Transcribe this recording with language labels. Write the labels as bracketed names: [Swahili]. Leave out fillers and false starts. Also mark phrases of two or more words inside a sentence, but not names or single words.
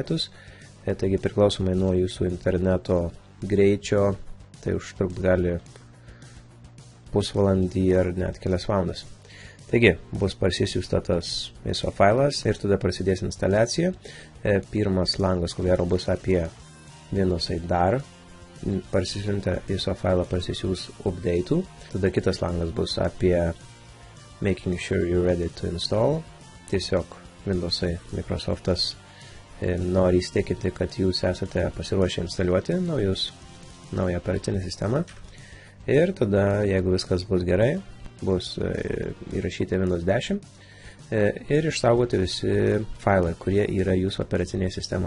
[Lithuanian] Taigi, priklausomai nuo jūsų interneto greičio, tai užtrukt gali pusvalandį ar net kelias valandas. Taigi, bus parsisiųsta tas ISO failas ir tada prasidės instaliacija. Pirmas langas, ko gero, bus apie Windowsai dar. Parsisiuntę ISO failą parsisiūs update'ų. Tada kitas langas bus apie [English] making sure you're ready to install. [Lithuanian] Tiesiog Windowsai, Microsoftas nori įsitikinti, kad jūs esate pasiruošę instaliuoti naują operacinę sistemą. Ir tada, jeigu viskas bus gerai, bus įrašyti Windows 10 ir išsaugoti visi failai, kurie yra jūsų operacinėje sistemoje.